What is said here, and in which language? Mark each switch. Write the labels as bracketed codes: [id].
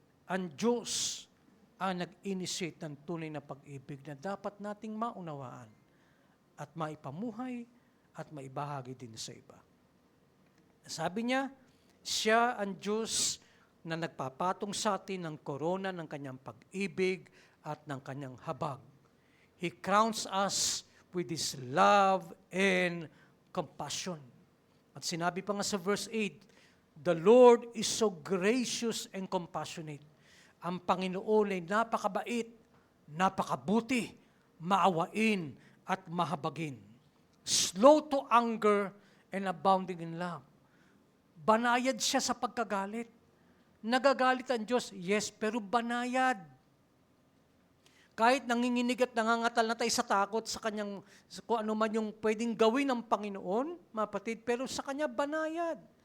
[tl] Ang Diyos ang nag-initiate ng tunay na pag-ibig na dapat nating maunawaan at maipamuhay at maibahagi din sa iba. Sabi niya, siya ang Diyos na nagpapatong sa atin ng korona ng kanyang pag-ibig at ng kanyang habag. [en] He crowns us with His love and compassion. [tl] At sinabi pa nga sa [en] verse 8, the Lord is so gracious and compassionate. [tl] Ang Panginoon ay napakabait, napakabuti, maawain at mahabagin. [en] Slow to anger and abounding in love. [tl] Banayad siya sa pagkagalit. Nagagalit ang Diyos, yes, pero banayad. Kahit nanginginig at nangangatal na tayo sa takot sa kanyang, kung ano man yung pwedeng gawin ng Panginoon, mga kapatid, pero sa kanya banayad.